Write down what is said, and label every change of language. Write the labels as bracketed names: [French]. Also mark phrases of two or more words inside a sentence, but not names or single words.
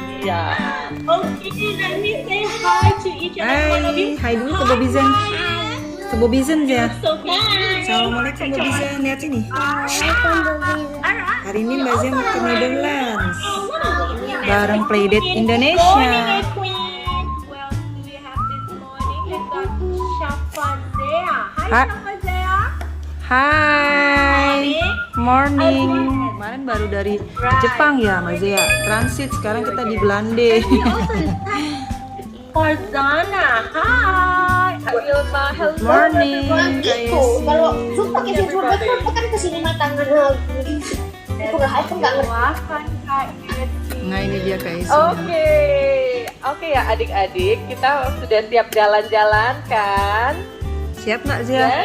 [Indonesian] Ya. [English] Okay, let me say hi to each and every one of you. [Indonesian] Hai dulu ke Bobby Zen. Ke Bobby Zen ya. [English] So bye. [Indonesian] Assalamualaikum Bobby Zen. Lihat sini. [English] Alright. [Indonesian] Hari ini Mbak Zen mau ke Netherlands. [English] Oh, what a lovely [Indonesian] Bareng Playdate [English] Good Indonesia. morning, my queen. Well, who do we have this morning? We've got Shafazea. Hi, Ha- Shafazea. Hai. Morning. [Indonesian] Kemarin baru dari Jepang ya Mbak Zea. Transit sekarang kita di Belanda. [English] Farzana, hi. Ilma, hello. Morning. [Indonesian] Itu kalau Zoom pakai sensor betul kan kesini tangan lagi. Aku nggak ngerti. Nah ini dia Kak Esi. Oke ya adik-adik, kita sudah siap jalan-jalan kan? Siap nggak Zea?